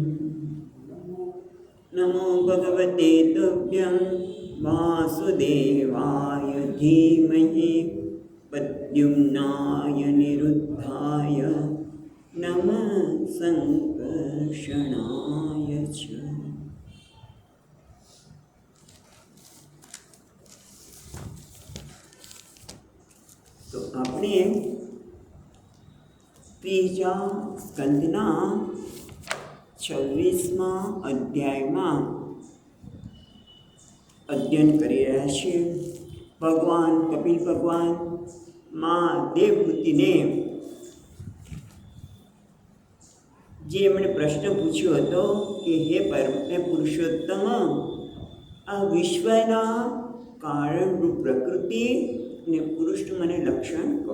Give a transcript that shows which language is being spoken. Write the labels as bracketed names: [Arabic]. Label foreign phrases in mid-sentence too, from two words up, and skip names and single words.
[Sanskrit] नमो भगवते तुभ्यं वासुदेवाय धीमहि प्रद्युम्नाय निरुद्धाय नमः संकर्षणाय च। [Gujarati] तो આપણે ત્રીજા સ્કંદના 26મા અધ્યાયમાં અધ્યયન કરી રહ્યા છીએ। ભગવાન કપિલ ભગવાન માં દેવહૂતિને જે એમણે પ્રશ્ન પૂછ્યો હતો કે હે પુરુષોત્તમ, આ વિશ્વના કારણરૂપ પ્રકૃતિ અને પુરુષનું મને લક્ષણ કહો।